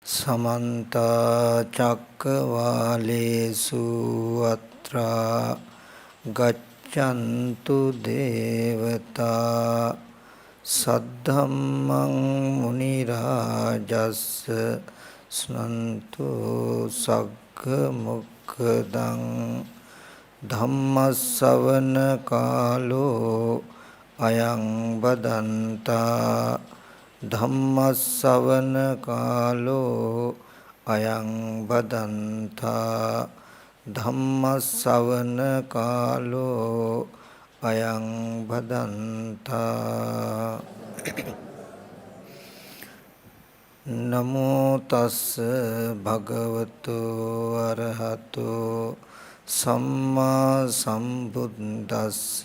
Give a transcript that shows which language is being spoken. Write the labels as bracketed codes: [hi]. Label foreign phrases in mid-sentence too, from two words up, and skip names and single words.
[pi] समन्ता चक्कवालेषु अत्रा गच्छन्तु देवता सद्धम्मं मुनिराजस्स स्नन्तु सग्गमुक्खदं धम्मස්සවන कालो अयं बदन्ता ධම්මස්සවන කාලෝ අයං බදන්තා ධම්මස්සවන කාලෝ අයං බදන්තා නමෝ තස්ස භගවතු අරහතෝ සම්මා සම්බුද්දස්ස